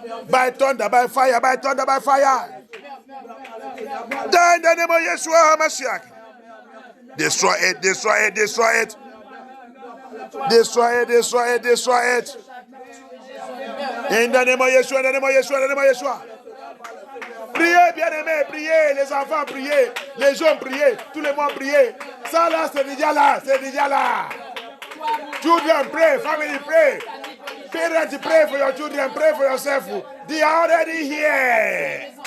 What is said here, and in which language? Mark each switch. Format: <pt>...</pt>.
<en>By thunder, by fire, by thunder, by fire. Die in the name of Yeshua HaMashiach. Destroy it, destroy it, destroy it. Destroy it, destroy it, destroy it. In the name of Yeshua, in the name of Yeshua, in the name of Yeshua.</en> <fr>Priez, bien-aimés, priez, les enfants, priez, les jeunes, priez, tout le monde, priez. Ça là, c'est déjà là, c'est déjà là.</fr> <en>Children, pray, family, pray. Parents, pray for your children, pray for yourself. They are already here.</en>